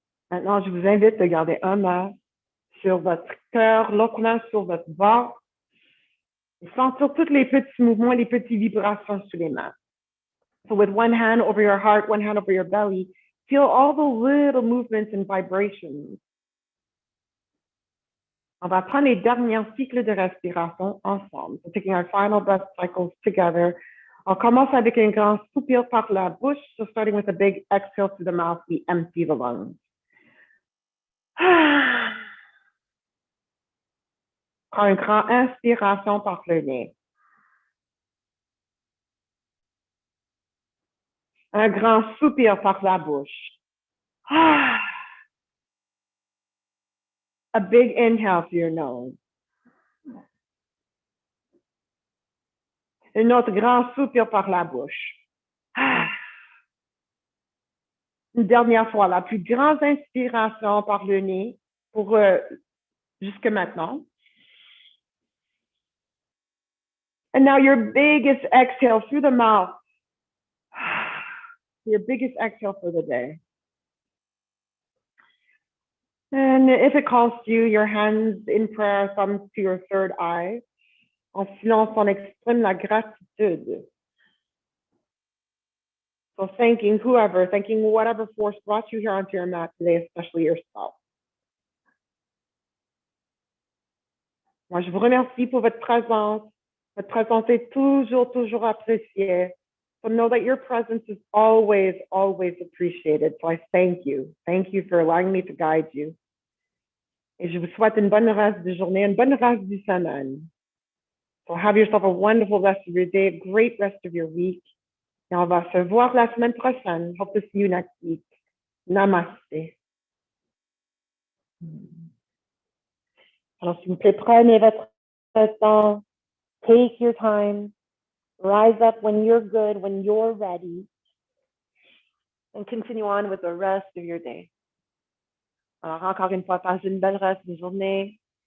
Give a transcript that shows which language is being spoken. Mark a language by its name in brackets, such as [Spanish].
[French] Maintenant, je vous invite à garder un main sur votre cœur, l'autre main sur votre ventre, et sentir tous les petits mouvements, les petites vibrations sous les mains. [English] So with one hand over your heart, one hand over your belly, feel all the little movements and vibrations. [French] On va prendre les derniers cycles de respiration ensemble. [English] So taking our final breath cycles together. [French] On commence avec un grand soupir par la bouche. [English] So starting with a big exhale through the mouth, we empty the lungs. [French] Prends une grande inspiration par le nez. Un grand soupir par la bouche. [English] A big inhale through your nose. [French] Un autre grand soupir par la bouche. Une dernière fois, la plus grande inspiration par le nez pour jusque maintenant. [English] And now your biggest exhale through the mouth. Your biggest exhale for the day. And if it calls to you, your hands in prayer, thumbs to your third eye. [French] En silence, on exprime la gratitude. [English] So thanking whatever force brought you here onto your mat today, especially yourself. [French] Moi, je vous remercie pour votre présence. Votre présence est toujours appréciée. [English] So know that your presence is always appreciated. So I thank you. Thank you for allowing me to guide you. [French] Et je vous souhaite une bonne reste de journée, une bonne reste de semaine. [English] So have yourself a wonderful rest of your day, a great rest of your week. [French] Et on va se voir la semaine prochaine. [English] Hope to see you next week. Namaste. [French] Alors, s'il vous plaît, prenez votre temps. [English] Take your time. Rise up when you're good, when you're ready. And continue on with the rest of your day. [French] Alors, encore une fois, passez une belle reste de journée.